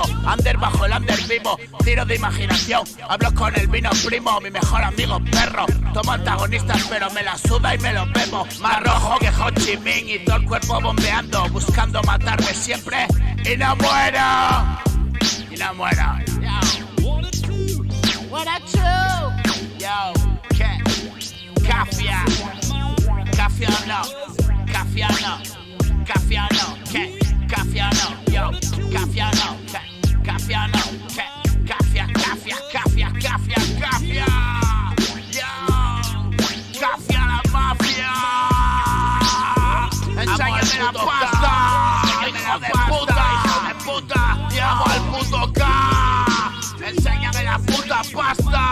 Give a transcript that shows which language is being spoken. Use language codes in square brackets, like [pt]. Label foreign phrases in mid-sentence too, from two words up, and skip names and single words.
[es] Under bajo el under vivo, tiro de imaginación. Hablo con el vino primo, mi mejor amigo perro. Tomo antagonistas pero me la suda y me lo bebo. Más rojo que Ho Chi Minh y todo el cuerpo bombeando. Buscando matarme siempre y no muero. Y no muero. [en] What a true. [es] Yo, ¿qué? Cafia. Cafia o no. Cafia o no. Cafia o no. ¿Qué? Cafia o no. Yo, cafia o no. ¿Qué? Cafia o no. ¿Qué? Cafia, cafia, cafia, cafia, cafia. Yo, cafia la mafia. Enséñame la pasta. Hijo de puta, hijo de puta. Llamo al puto K. Enséñame la puta pasta.